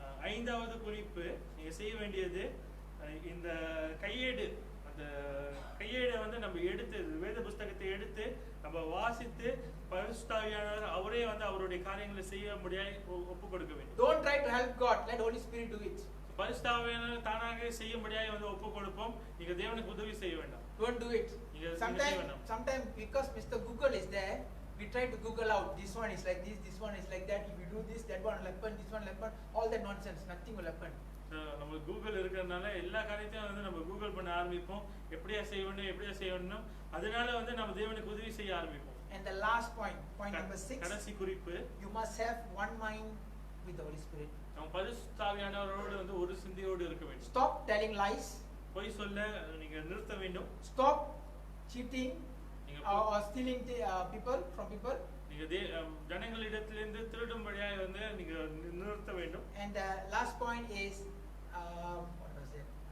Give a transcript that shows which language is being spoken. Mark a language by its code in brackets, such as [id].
[ta] ஐந்தாவது குறிப்பு, நீங்க செய்ய வேண்டியது இந்த கையேடு, அந்த கையேடை வந்து நம்ம எடுத்து வேத புஸ்தகத்தை எடுத்து நம்ம வாசித்து பரிசுத்த ஆவியானவர் அவரே வந்து அவருடைய காரியங்களை செய்ய முடியாய் ஒப்பு கொடுக்க வேண்டும். [en] Don't try to help God, let Holy Spirit do it. [ta] பரிசுத்த ஆவியானவர் தானாக செய்ய முடியாய் வந்து ஒப்பு கொடுப்போம், நீங்க தேவனுக்கு உதவி செய்ய வேண்டாம். [en] Don't do it. Sometimes because Mr. Google is there, we try to Google out, this one is like this one is like that, if you do this, that one will happen, this one will happen, all that nonsense, nothing will happen. [ta] நம்ம Google இருக்கிறதுனால எல்லா காரியத்தையும் வந்து நம்ம Google பண்ண ஆரம்பிப்போம், எப்படியா செய்யணும், அதனால வந்து நம்ம தேவனுக்கு உதவி செய்ய ஆரம்பிப்போம். [en] And the last point number 6, [ta] கடைசி குறிப்பு, [en] you must have one mind with the Holy Spirit. [ta] நம்ம பரிசுத்த ஆவியானவரோடு வந்து ஒரு சிந்தையோடு இருக்க வேண்டும். [en] Stop telling lies. [ta] பொய் சொல்ல நீங்க நிறுத்த வேண்டும். [en] Stop cheating or stealing people from people. [ta] நீங்க ஜனங்களிடத்திலிருந்து திருடும்படியாக வந்து நீங்க நிறுத்த வேண்டும். [en] And the last point is what was it?